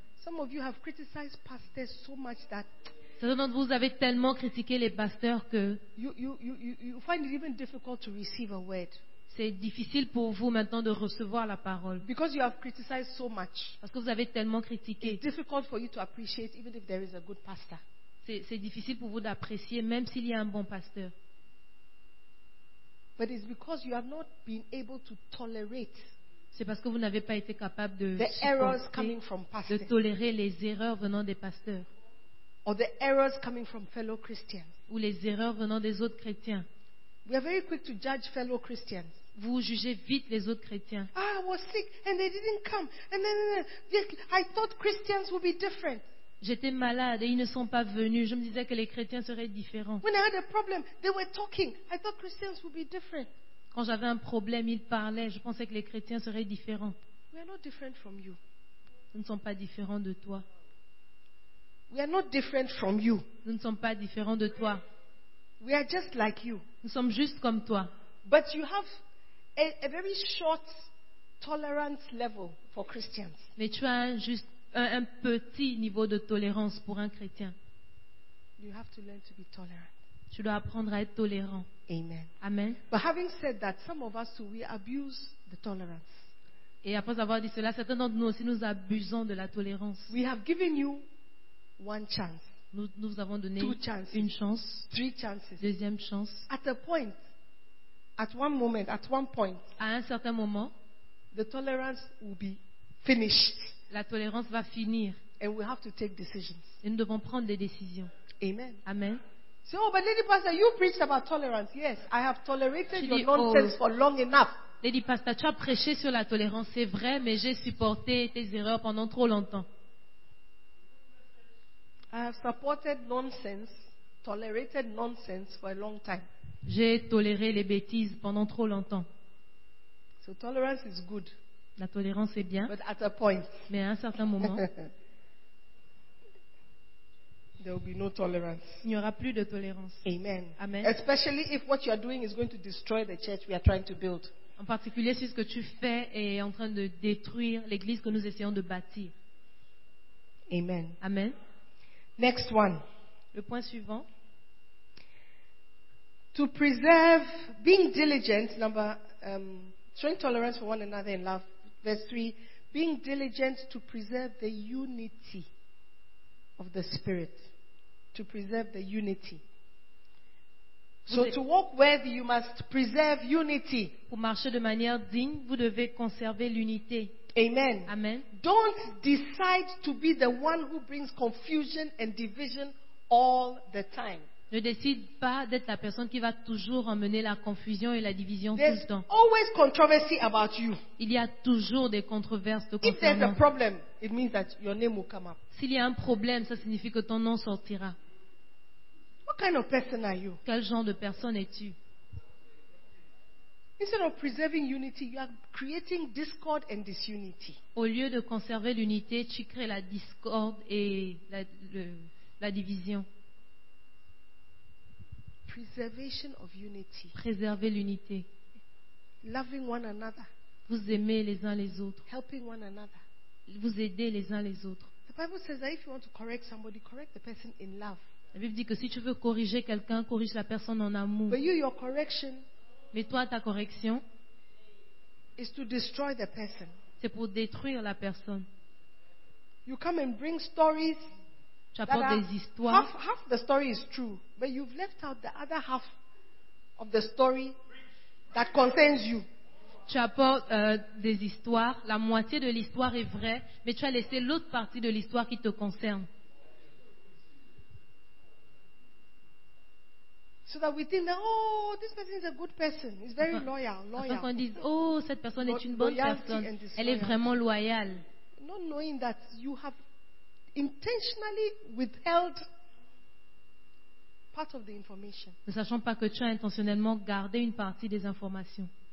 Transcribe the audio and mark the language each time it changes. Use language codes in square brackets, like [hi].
[en] Some of you have criticized pastors so much that [fr] certains d'entre vous avez tellement critiqué les pasteurs que [en] you find it even difficult to receive a word. [fr] C'est difficile pour vous maintenant de recevoir la parole. [en] Because you have criticized so much. [fr] Parce que vous avez tellement critiqué. [en] It's difficult for you to appreciate even if there is a good pastor. [fr] C'est difficile pour vous d'apprécier même s'il y a un bon pasteur. [en] But it's because you have not been able to tolerate. [fr] C'est parce que vous n'avez pas été capable de [en] the errors coming from pastors. [fr] De tolérer les erreurs venant des pasteurs. [en] Or the errors coming from fellow Christians. [fr] Ou les erreurs venant des autres chrétiens. [en] We are very quick to judge fellow Christians. [fr] Vous jugez vite les autres chrétiens. [en] Ah, I was sick and they didn't come. And then I thought Christians would be different. [fr] J'étais malade et ils ne sont pas venus. Je me disais que les chrétiens seraient différents. [en] When I had a problem, they were talking. I thought Christians would be different. [fr] Quand j'avais un problème, ils parlaient. Je pensais que les chrétiens seraient différents. [en] We are not different from you. [fr] Nous ne sommes pas différents de toi. [en] We are not different from you. [fr] Nous ne sommes pas différents de toi. [en] We are just like you. [fr] Nous sommes juste comme toi. [en] But you have a very short tolerance level for Christians. [fr] Mais tu as juste un petit niveau de tolérance pour un chrétien. [en] You have to learn to be tolerant. [fr] Tu dois apprendre à être tolérant. [en] Amen. [fr] Amen. [en] But having said that, some of us too, we abuse the tolerance. [fr] Et après avoir dit cela, certains d'entre nous aussi nous abusons de la tolérance. [en] We have given you one chance. [fr] Nous vous avons donné [en] two chances, [fr] une chance. [en] Three chances. [fr] Deuxième chance. [en] At a point, at one moment, at one point. [fr] À un certain moment, [en] the tolerance will be finished. [fr] La tolérance va finir. [en] And we have to take decisions. [fr] Et nous devons prendre des décisions. [en] Amen. [fr] Amen. [en] So, oh, but Lady Pastor, you preached about tolerance. Yes, I have tolerated your nonsense for long enough. [fr] Lady Pastor, tu as prêché sur la tolérance, c'est vrai, mais j'ai supporté tes erreurs pendant trop longtemps. [en] I have supported nonsense, tolerated nonsense for a long time. [fr] J'ai toléré les bêtises pendant trop longtemps. [en] So tolerance is good. [fr] La tolérance est bien. [en] But at a point. [fr] Mais à un certain moment. [en] There will be no tolerance. [fr] Il n'y aura plus de tolérance. [en] Amen. [fr] Amen. [en] Especially if what you are doing is going to destroy the church we are trying to build. [fr] En particulier si ce que tu fais est en train de détruire l'église que nous essayons de bâtir. [en] Amen. [fr] Amen. [en] Next one. [fr] Le point suivant. [en] To preserve, being diligent, number, showing tolerance for one another in love. Verse 3. Being diligent to preserve the unity of the Spirit. To preserve the unity. So to walk worthy, you must preserve unity. [fr] Pour marcher de manière digne, vous devez conserver l'unité. [en] Amen. [fr] Amen. [en] Don't decide to be the one who brings confusion and division all the time. [fr] Ne décide pas d'être la personne qui va toujours emmener la confusion et la division [en] there's [fr] tout le temps. [en] Always controversy about you. [fr] Il y a toujours des controverses te concernant. [en] If there's a problem, it means that your name will come up. [fr] S'il y a un problème, ça signifie que ton nom sortira. [en] What kind of person are you? [fr] Quel genre de personne es-tu? [en] Instead of preserving unity, you are creating discord and disunity. [fr] Au lieu de conserver l'unité, tu crées la discorde et la division. [en] Preservation of unity. [fr] Préserver l'unité. [en] Loving one another. [fr] Vous aimez les uns les autres. [en] Helping one another. [fr] Vous aidez les uns les autres. [en] The Bible says that if you want to correct somebody, correct the person in love. [fr] La Bible dit que si tu veux corriger quelqu'un, corrige la personne en amour. [en] But you, your correction. [fr] Mais toi, ta correction, [en] is to destroy the person. [fr] C'est pour détruire la personne. [en] You come and bring stories. [fr] Tu apportes des histoires. [en] Half the story is true, but you've left out the other half of the story that concerns you. [fr] Tu apportes des histoires. La moitié de l'histoire est vraie, mais tu as laissé l'autre partie de l'histoire qui te concerne. [en] So that we think that, oh, this person is a good person. He's very loyal. [fr] Afin qu'on dise, oh, cette personne est une bonne personne. Elle est vraiment loyale. [en] Not knowing that you have intentionally withheld part of the information. [fr] Ne sachant pas que tu as intentionnellement gardé une partie des informations.